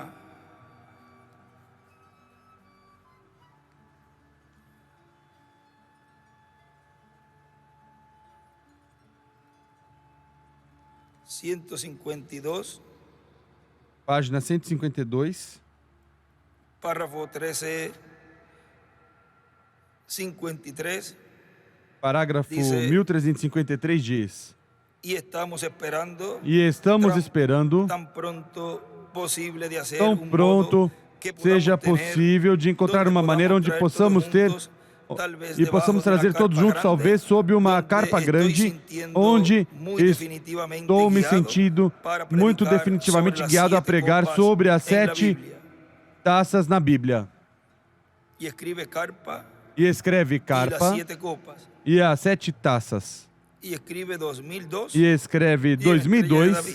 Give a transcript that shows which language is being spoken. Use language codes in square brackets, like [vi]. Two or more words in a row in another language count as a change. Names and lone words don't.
[es] Página 152. Párrafo 13. 53, [pt] parágrafo 1353 diz: e estamos esperando tão [es] posible de hacer [pt] tão [es] un [pt] pronto [es] modo que [pt] seja [es] podamos tener, [pt] possível de encontrar [es] donde [pt] uma maneira [es] podamos [pt] onde [es] traer [pt] possamos [es] todos [pt] ter [es] juntos, tal vez [pt] e [es] debajo [pt] possamos [es] de una [pt] trazer todos [es] carpa [pt] juntos, [es] grande, [pt] talvez sob uma [es] donde [pt] carpa [es] estoy [pt] grande, [es] sintiendo [pt] onde [es] muy definitivamente [pt] estou me [es] guiado [pt] sentindo [es] para [pt] muito [es] predicar [pt] definitivamente [es] sobre las [pt] guiado a [es] 7 [pt] pregar [es] copas [pt] sobre as [es] en la [pt] 7 [es] Biblia. [pt] taças na Bíblia. [es] Y escribe carpa [pt] E escreve [es] y las [pt] carpa [es] 7 copas. [pt] e as 7 taças. [es] Y escribe 2002 [pt] E escreve [es] y la estrella de [pt] 2002 [es] David.